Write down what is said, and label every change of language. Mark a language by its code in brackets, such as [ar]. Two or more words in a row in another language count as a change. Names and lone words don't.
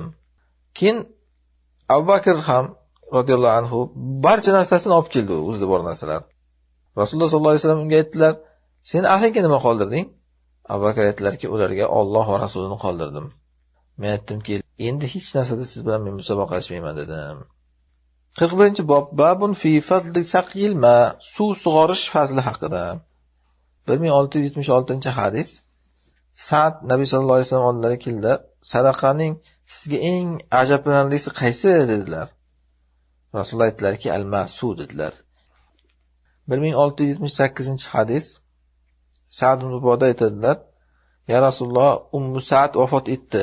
[uz] Keyin Abu Bakr ham [ar] رضي الله عنه [uz] barcha narsasini olib keldi, o'zida bor narsalar. Rasululloh [ar] صلى الله عليه وسلم [uz] unga aytdilar, sen ahlingga nima qoldirding? Abu Bakr aytdilarki, ularga Alloh va Rasulini qoldirdim. Men aytdimki, endi hech narsada siz bilan men musobaqalashmayman dedim. [ar] 41-bob باب في فضل سقي الماء, [uz] suv sug'orish fazli haqida. 1676-hadis Sa'd Nabiy [ar] صلى الله عليه وسلم [uz] oldilariga keldi. Sadaqaning sizga eng ajablanarlisi qaysi dedilar. Rasululloh aytdilarki, al-ma'su dedilar. 1678-hadis Sa'd ibn Uboda aytadilar, [ar] يا رسول الله, [uz] Ummu Sa'd vafot etdi.